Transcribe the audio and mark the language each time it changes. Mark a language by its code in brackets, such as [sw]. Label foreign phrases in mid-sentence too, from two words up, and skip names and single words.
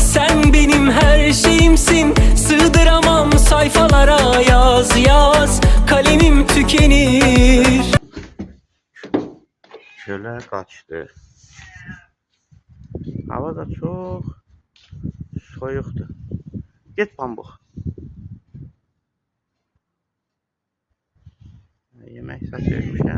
[tr] Sen benim her şeyimsin, sığdıramam sayfalara. Yaz yaz, kalemim tükenir. [az] Çölə qaçdı. Hava da çox soyuqdur. Get pambıq. Yemək saç vermişəm.